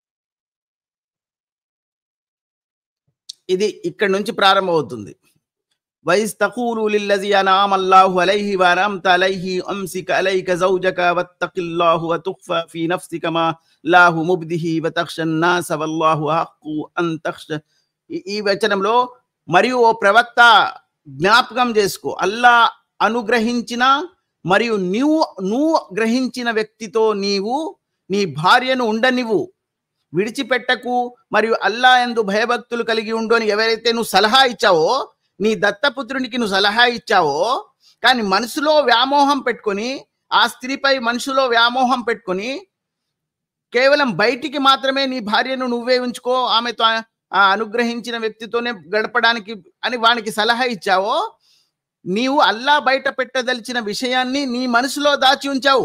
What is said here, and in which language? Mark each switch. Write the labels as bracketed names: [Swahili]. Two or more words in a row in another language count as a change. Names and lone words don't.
[Telugu] ఇది ఇక్కడ నుంచి ప్రారంభమవుతుంది. [Arabic] وإذ تقول للذي أنعم الله عليه وأنعمت عليه أمسك عليك زوجك واتق الله وتخفى في نفسك ما الله مبده وتخشى الناس والله أحق أن تخشى. [Telugu] ఈ వచనంలో మరియు ఓ ప్రవక్త జ్ఞాపకం చేసుకో, అల్లా అనుగ్రహించిన మరియు నువ్వు గ్రహించిన వ్యక్తితో నీవు నీ భార్యను ఉండనివ్వు, విడిచిపెట్టకు, మరియు అల్లా యందు భయభక్తులు కలిగి ఉండు అని ఎవరైతే నువ్వు సలహా ఇచ్చావో, నీ దత్తపుత్రునికి నువ్వు సలహా ఇచ్చావో, కానీ మనసులో వ్యామోహం పెట్టుకొని, ఆ స్త్రీపై మనసులో వ్యామోహం పెట్టుకొని కేవలం బయటికి మాత్రమే నీ భార్యను నువ్వే ఉంచుకో, ఆమెతో ఆ అనుగ్రహించిన వ్యక్తితోనే గడపడానికి అని వానికి సలహా ఇచ్చావో, నీవు అల్లా బయట పెట్టదలిచిన విషయాన్ని నీ మనసులో దాచి ఉంచావు.